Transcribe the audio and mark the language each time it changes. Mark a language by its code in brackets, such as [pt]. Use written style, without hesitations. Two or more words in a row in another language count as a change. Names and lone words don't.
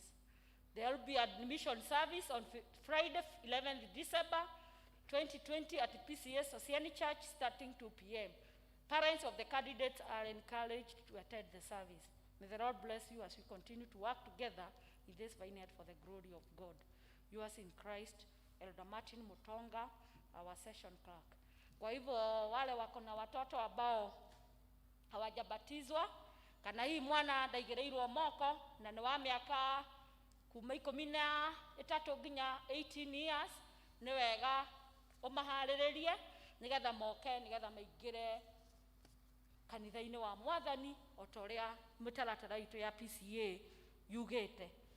[en] There will be admission service on Friday, 11th December 2020 at P.C.E.A Sosiani Church, starting 2 p.m. Parents of the candidates are encouraged to attend the service. May the Lord bless you as we continue to work together in this vineyard for the glory of God. Yours in Christ, Elder Martin Mutonga, our session clerk. [sw] Kwa hivyo wale wako na watoto ambao hawajabatizwa, [ki] kana hii mwana ndaigereirwo moko na ni wa miaka kuma 13 nginya 18 years, ni wega umaharĩrĩrie nigetha moke nigetha maingĩre kanitha-inĩ wa Mwathani o ta ũrĩa mĩtaratara itũ ya P.C.E.A yugĩte.